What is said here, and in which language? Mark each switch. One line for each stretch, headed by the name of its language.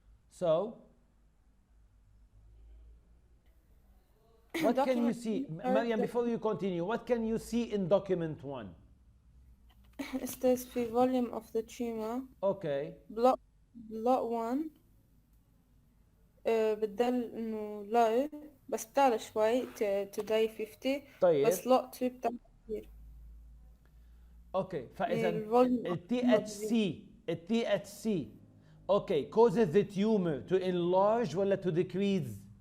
English: So, what can you see? Mariam, before you continue, what can you see in document 1? It says the volume of the tumor. Okay. Lot 1
Arabic: بتدل انه
English: low
Arabic: بس بتعلى شوي
English: to day 50.
Arabic: طيب. بس lot 2 بتعلى كثير.
English: Okay.
Arabic: فإذا ال
English: THC okay causes the tumor to enlarge
Arabic: ولا
English: to decrease?